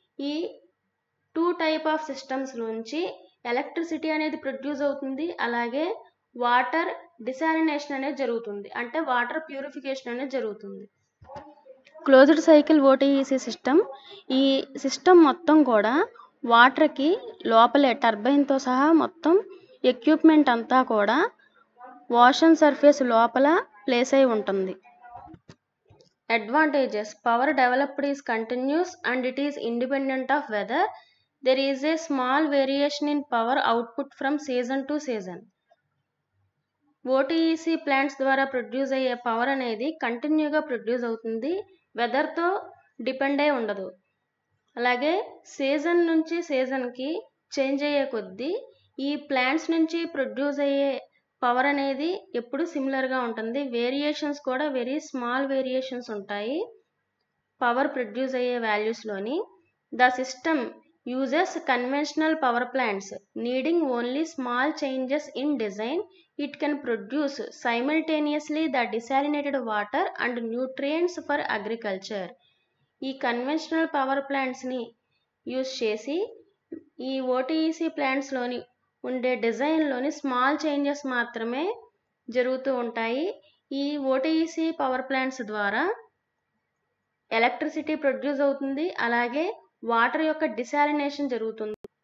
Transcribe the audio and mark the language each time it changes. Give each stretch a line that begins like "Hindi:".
Telugu: ఈ 2 type of systems నుంచి electricity అనేది ప్రొడ్యూస్ అవుతుంది, అలాగే వాటర్ డిసాలినేషన్ అనేది జరుగుతుంది, అంటే వాటర్ ప్యూరిఫికేషన్ అనేది జరుగుతుంది. క్లోజ్డ్ సైకిల్ ఓటీఈసీ సిస్టమ్, ఈ సిస్టమ్ మొత్తం కూడా వాటర్కి లోపలే టర్బైన్తో సహా మొత్తం ఎక్విప్మెంట్ అంతా కూడా ఓషన్ సర్ఫేస్ లోపల ప్లేస్ అయి ఉంటుంది.
English: Advantages: power developed is continuous and it is independent of weather. There is a small variation in power output from season to season.
Telugu: ఓటీఈసీ plants ద్వారా ప్రొడ్యూస్ అయ్యే పవర్ అనేది కంటిన్యూగా ప్రొడ్యూస్ అవుతుంది, వెదర్తో డిపెండ్ అయి ఉండదు. అలాగే సీజన్ నుంచి సీజన్కి చేంజ్ అయ్యే కొద్దీ ఈ ప్లాంట్స్ నుంచి ప్రొడ్యూస్ అయ్యే పవర్ అనేది ఎప్పుడు సిమిలర్గా ఉంటుంది. వేరియేషన్స్ కూడా వెరీ స్మాల్ వేరియేషన్స్ ఉంటాయి పవర్ ప్రొడ్యూస్ అయ్యే వాల్యూస్లోని.
English: The system uses conventional power plants needing only small changes in design. It can produce simultaneously the desalinated water and nutrients for agriculture.
Telugu: ఈ conventional power ప్లాంట్స్ని use చేసి ఈ ఓటీఈసీ ప్లాంట్స్లోని ఉండే డిజైన్లోని small changes మాత్రమే జరుగుతూ ఉంటాయి. ఈ ఓటీఈసీ పవర్ ప్లాంట్స్ ద్వారా ఎలక్ట్రిసిటీ ప్రొడ్యూస్ అవుతుంది, అలాగే వాటర్ యొక్క డిసాలినేషన్ జరుగుతుంది.